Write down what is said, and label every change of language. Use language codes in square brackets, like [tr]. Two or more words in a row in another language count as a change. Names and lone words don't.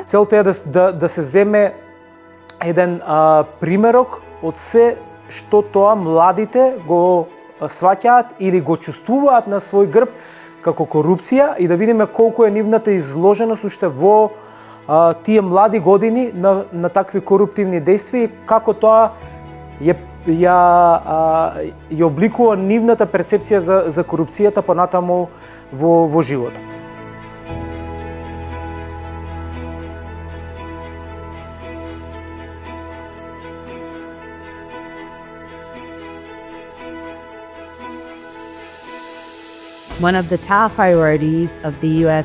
[mk] Целта е да се земе еден примерок од се што тоа младите го сваќаат или го чувствуваат на свој грб како корупција и да видиме колку е нивната изложеност уште во тие млади години на такви коруптивни дејства и како тоа ја обликува нивната перцепција за корупцијата понатаму во животот. [en] One of the top priorities of the U.S.